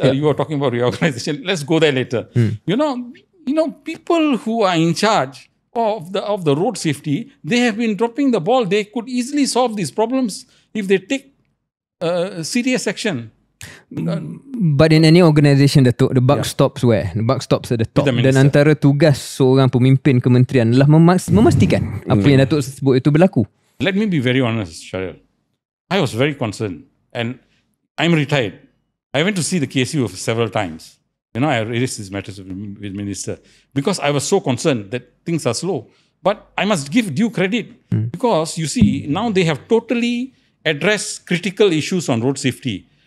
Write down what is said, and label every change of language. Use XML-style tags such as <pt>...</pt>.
<en>You are talking about reorganization. Let's go there later. You know, people who are in charge of the road safety, they have been dropping the ball. They could easily solve these problems if they take serious action. But in any organisation, the buck stops where? The buck stops at the top.</en> <ms>Dan antara tugas seorang pemimpin kementerian adalah memastikan apa yang Datuk sebut itu berlaku.</ms> <en>Let me be very honest, Syaril. I was very concerned, and I'm retired. I went to see the KSU several times. You know, I raised these matters with Minister because I was so concerned that things are slow. But I must give due credit because you see, now they have totally addressed critical issues on road safety.</en>